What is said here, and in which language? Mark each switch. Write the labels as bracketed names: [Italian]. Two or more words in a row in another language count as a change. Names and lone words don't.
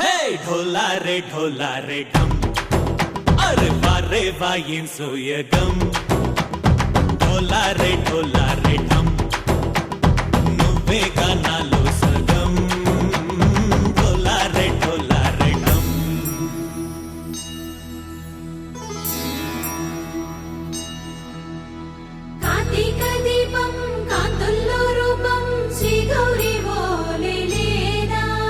[Hindi] ढोला रे ढम अरे वाह [Telugu] ఏం సోయగం [Hindi] ढोला रे ढम [Telugu] నువ్వే గానాలో సగం [Hindi] ढोला रे ढम [Telugu] కార్తీక దీపం కాంతుల్లో రూపం శ్రీ గౌరీ ఓలే లేదా